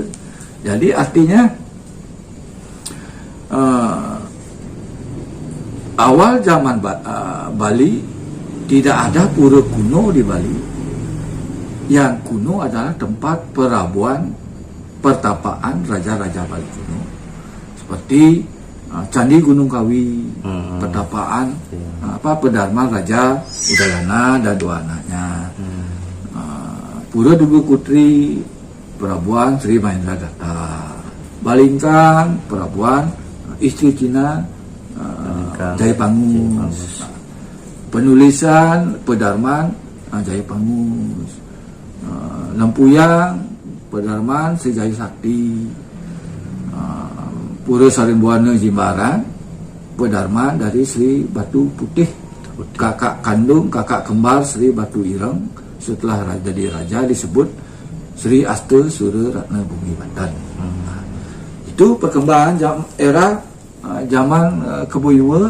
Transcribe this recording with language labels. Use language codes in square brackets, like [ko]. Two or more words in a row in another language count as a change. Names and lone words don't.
[id] Jadi artinya awal zaman Bali tidak ada pura kuno di Bali. Yang kuno adalah tempat perabuan pertapaan raja-raja Bali kuno, seperti Candi Gunung Kawi, pertapaan pedarman Raja Udayana dan 2 anaknya. Pura Dugu Kutri, perabuan Sri Mahendra Datta. Balingkang, perabuan istri Cina Jaya Pangus. Penulisan pedarman Jaya Pangus. Lempuyang, pedarman Sri Jaya Sakti. Pura Sarimbuana Jimbaran, pedarman dari Sri Batu Putih, kakak kandung, kakak kembar Sri Batu Ireng. Setelah jadi raja disebut Sri Asta Sura Ratna Bumi Banten. Itu perkembangan era zaman Kebo Iwo.